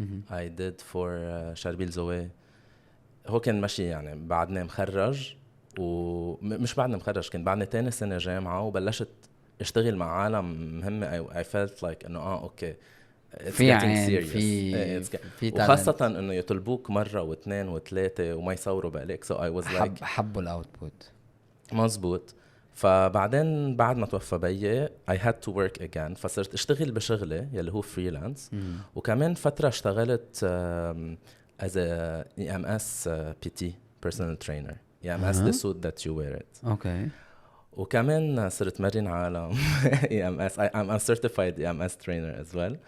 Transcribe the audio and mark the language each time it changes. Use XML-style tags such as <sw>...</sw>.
<en>I did for شربيل زوي.</en> <ar>هو كان ماشي يعني بعدني مخرج ومش بعدني مخرج كان بعدني تاني سنة جامعة وبلشت اشتغل مع عالم مهمة.</ar> <en>I felt like</en> <ar>انه اوكي في serious. في وخاصة انه يطلبوك مرة واثنين وثلاثة وما يصوروا بقلك.</ar> <en>so I was like</en> <ar>حبوا الاوتبوت مزبوط. فبعدين بعد ما توفى بيي</ar> <en>I had to work again.</en> <ar>فصرت اشتغل بشغلة يلي هو فريلانس. وكمان فترة اشتغلت</ar> <en>as a EMS PT personal trainer. EMS the suit that you wear it. Okay.</en> <ar>وكمان صرت مرن عالم EMS.</ar> <en>I'm a certified EMS trainer as well.</en>